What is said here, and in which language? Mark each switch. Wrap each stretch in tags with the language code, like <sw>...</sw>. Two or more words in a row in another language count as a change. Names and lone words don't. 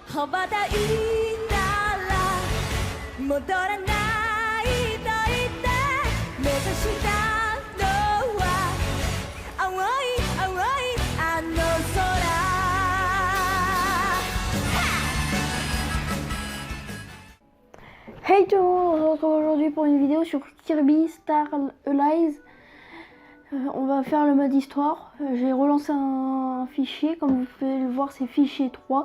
<ja>羽ばたいたら戻らないと言って目指したのは青い青いあの空。</ja> <fr>Hey tout le monde, on se retrouve aujourd'hui pour une vidéo sur Kirby Star Allies. On va faire le mode histoire. J'ai relancé un fichier, comme vous pouvez le voir c'est fichier 3.</fr>